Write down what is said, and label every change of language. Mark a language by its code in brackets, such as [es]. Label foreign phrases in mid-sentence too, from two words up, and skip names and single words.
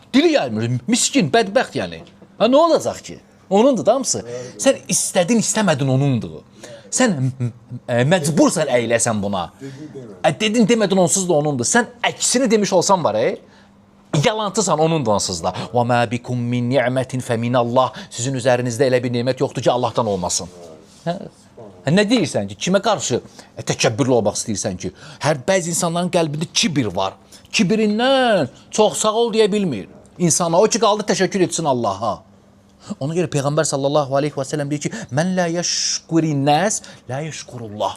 [az] Dili gəlmir, miskin, bədbəxt yəni. Nə olacaq ki? Onundur da hamısı. Sən istədin, istəmədin onundur. Sən məcbursan əyləsən buna. Dedin, demədin onsuz da onundur. Sən əksini demiş olsan var, yalancısan onundur onsuz da. [ar] وَمَا بِكُمْ مِنْ نِعْمَةٍ فَمِنَ اللّٰهِ [az] Sizin üzərinizdə elə bir nemət yoxdur ki, Allahdan olmasın. Nə deyirsən ki, kimə qarşı təkəbbürlü olmaq istəyirsən ki? Bəzi insanların qəlbində kibir var. Kibirindən çox sağ ol deyə bilmir. İnsana o ki, qaldı təşəkkür etsin Allaha. Ona görə Peyğəmbər [ar] صلى الله عليه وسلم [az] deyir ki, [ar] من لا يشكر الناس لا يشكر الله.